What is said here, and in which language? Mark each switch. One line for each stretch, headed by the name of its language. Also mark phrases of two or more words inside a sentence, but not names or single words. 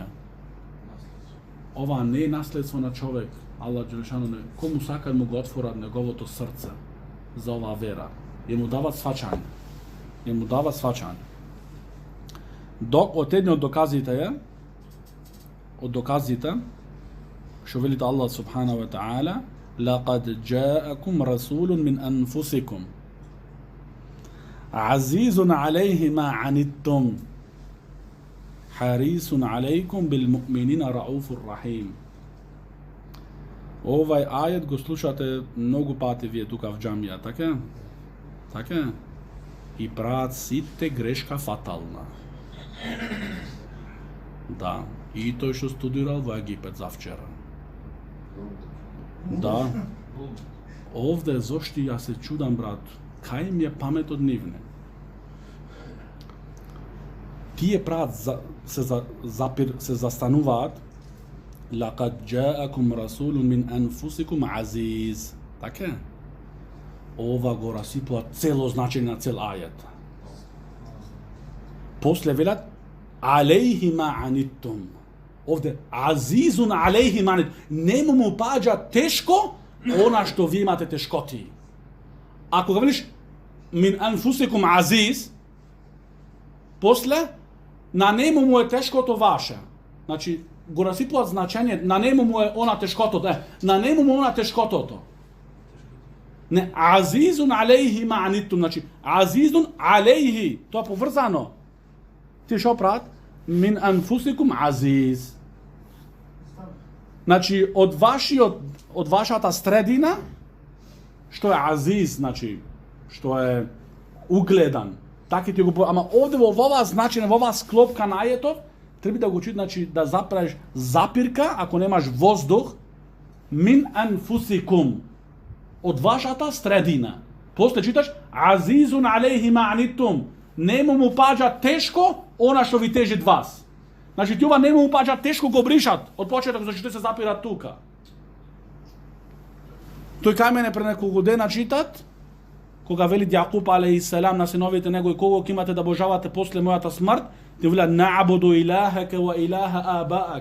Macedonian: Ова не е наследство на човек.
Arabic: الله جل شأنه не.
Macedonian: Кому сакат му го отворат неговото срце за оваа вера. Ја му дават сваќање. Док од едни од доказите што велите
Arabic: الله سبحانه وتعالى لقد جاءكم رسول من أنفسكم عزيز عليه ما عنتم حريص عليكم بالمؤمنين رؤوف رحيم.
Macedonian: Овај ајет го слушате многу пати вие тука в џамија, така? И прават сите грешка фатална. Да, и тој што студирал во Египет завчера. Да. Овде зошто ја се чудам, брат, кај ми е паметот нивне? Тие прават се застануваат
Arabic: لقد جاءكم رسول من أنفسكم عزيز.
Macedonian: Така? Ова го расипува цело значење на цел ајет. После велат
Arabic: عليه ما عنتم. Овде عزيز عليه ما عنتم.
Macedonian: Нему му паѓа тешко она што ви имате тешкоти. Ако го велиш
Arabic: من أنفسكم عزيز,
Macedonian: после на нему му е тешкото ваше. Значи го расипуваат значење, на нему му е она тешкотото, на нему му она тешкотото. Не,
Arabic: عزيز عليه ما عنتم, значи عزيز عليه,
Macedonian: тоа поврзано. Ти шо прават?
Arabic: من أنفسكم عزيز.
Macedonian: Значи од вашата средина што е азиз, значи што е угледан. Така ти го, ама овде во оваа значење, во оваа склопка на ајетот треба да го чуti, значи да заправиш запирка, ако немаш воздух,
Arabic: من أنفسكم,
Macedonian: од вашата средина. После читаш
Arabic: عزيز عليه ما عنتم,
Macedonian: нему му паѓа тешко она што ви тежи вас. Значи ти ова нему му паѓа тешко го бришат од почеток, зашто се запират тука. Тој кај мене пред неколку дена читат, кога вели Јакуб алейхиселам на синовите него и кого ќе имате да божавате после мојата смрт, ти вели
Arabic: نعبد إلهك وإله آبائك.